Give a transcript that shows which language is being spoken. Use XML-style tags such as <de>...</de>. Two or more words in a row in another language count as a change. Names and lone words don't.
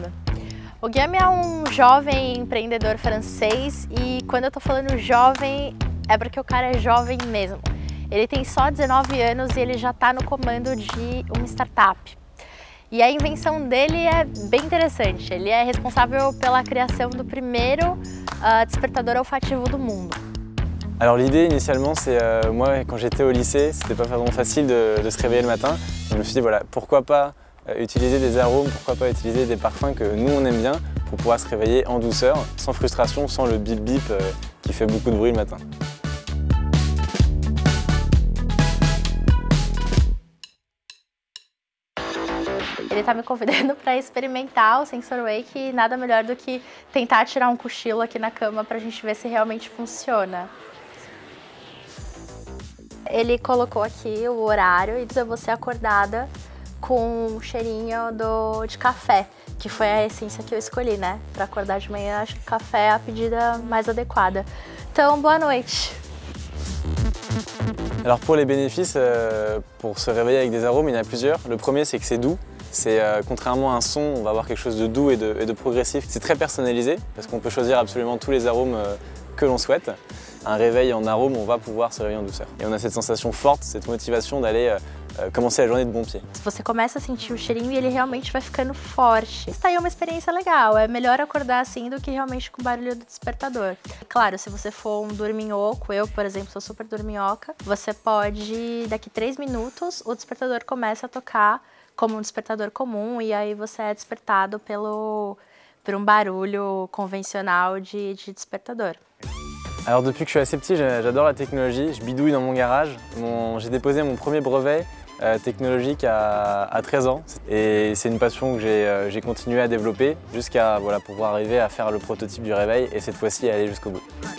<pt>O Guillaume é um jovem empreendedor francês e quando eu tô falando jovem, é porque o cara é jovem mesmo. Ele tem só 19 anos e ele já está no comando de uma startup. E a invenção dele é bem interessante. Ele é responsável pela criação do primeiro despertador olfativo do mundo.</pt> <fr>Alors l'idée initialement, c'est moi quand j'étais au lycée, c'était pas vraiment facile de se réveiller le matin. Je me suis dit voilà, pourquoi pas utiliser des arômes, pourquoi pas utiliser des parfums que nous on aime bien pour pouvoir se réveiller en douceur, sans frustration, sans le bip bip qui fait beaucoup de bruit le matin.</fr> <pt>Ele está me convidando para experimentar o Sensor Wake e nada melhor do que tentar tirar um cochilo aqui na cama para a gente ver se realmente funciona. Ele colocou aqui o horário e diz eu vou ser acordada com o cheirinho de café, que foi a essência que eu escolhi, né? Para acordar de manhã, acho que café é a pedida mais adequada. Então, boa noite! Alors pour les bénéfices, pour se réveiller avec des arômes, il y en a plusieurs. Le premier, c'est que c'est doux. C'est contrairement à un son, on va avoir quelque chose de doux et de progressif. C'est très personnalisé parce qu'on peut choisir absolument tous les arômes que l'on souhaite. Un réveil en arôme, on va pouvoir se réveiller en douceur. Et on a cette sensation forte, cette motivation d'aller commencer a journée de bon pied. Você começa a sentir o cheirinho e ele realmente vai ficando forte. Isso aí é uma experiência legal, é melhor acordar assim do que realmente com o barulho do despertador. Claro, se você for um dorminhoco, eu, por exemplo, sou super dorminhoca, você pode, daqui 3 minutos, o despertador começa a tocar como um despertador comum e aí você é despertado por um barulho convencional de despertador.</pt> <fr>Alors depuis que je suis assez petit, j'adore la technologie, je bidouille dans mon garage. J'ai déposé mon premier brevet technologique à 13 ans et c'est une passion que j'ai continué à développer jusqu'à pouvoir arriver à faire le prototype du réveil et cette fois-ci aller jusqu'au bout.</fr>